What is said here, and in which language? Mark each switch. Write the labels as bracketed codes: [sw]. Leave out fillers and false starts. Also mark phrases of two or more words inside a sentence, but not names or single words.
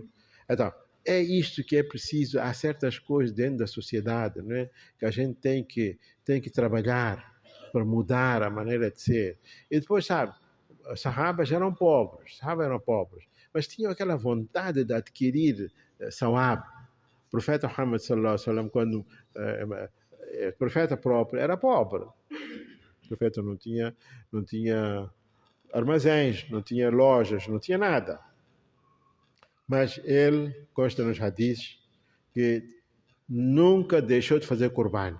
[pt] Então, é isto que é preciso. Há certas coisas dentro da sociedade, não é? Que a gente tem que trabalhar para mudar a maneira de ser. E depois, sabe, os sahabas eram pobres, mas tinham aquela vontade de adquirir sawab. O profeta [ar] Muhammad صلى الله عليه وسلم, [pt] quando o profeta próprio era pobre, o profeta não tinha armazéns, não tinha lojas, não tinha nada. Mas ele, consta nos hadiths, que nunca deixou de fazer Qurban.